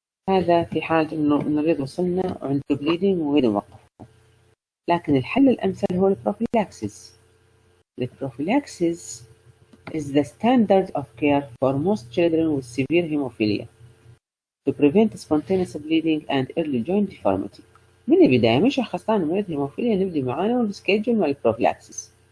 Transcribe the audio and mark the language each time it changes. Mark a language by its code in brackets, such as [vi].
[ar] هذا في حالة إنه المريض وصلنا وعنده بليدنج ونريد نوقفه. لكن الحل الأمثل هو البروفيلاكسيس. [en] البروفيلاكسيس is the standard of care for most children with severe hemophilia to prevent spontaneous bleeding and early joint deformity. [ar] من البداية من شخصان مريض هيموفيليا نبدي معانا والسكيدجول مال prophylaxis.